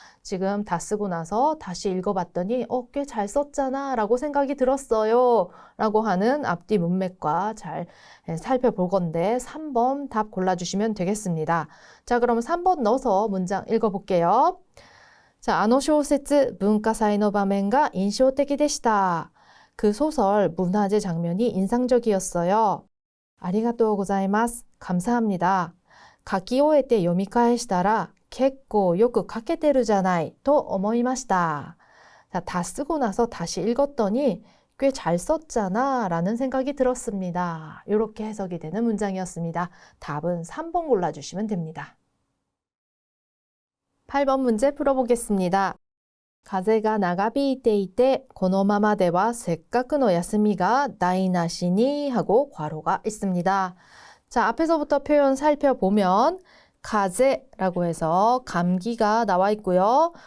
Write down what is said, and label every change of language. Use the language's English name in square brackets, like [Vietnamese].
[Korean] 지금 다 쓰고 나서 다시 읽어봤더니 꽤 잘 썼잖아 라고 생각이 들었어요 라고 하는 앞뒤 문맥과 잘 살펴볼 건데 3번 답 골라주시면 되겠습니다. 자, 그럼 3번 넣어서 문장 읽어볼게요. [Japanese] 자, あの小説文化祭の場面が印象的でした。 [Korean] 그 소설 문화재 장면이 인상적이었어요. [Japanese] 아리가또 고자이마스. [Korean] 감사합니다. [Japanese] 書き終えて読み返したら結構よく書けてるじゃないと思いました. [Korean] 자, 다 쓰고 나서 다시 읽었더니 꽤 잘 썼잖아 라는 생각이 들었습니다. 이렇게 해석이 되는 문장이었습니다. 답은 3번 골라주시면 됩니다. 8번 문제 풀어보겠습니다. [Japanese] 風が長引いていてこのままではせっかくの休みが台無しに [Korean] 하고 괄호가 있습니다. 자, 앞에서부터 표현 살펴보면 가제라고 해서 감기가 나와 있고요.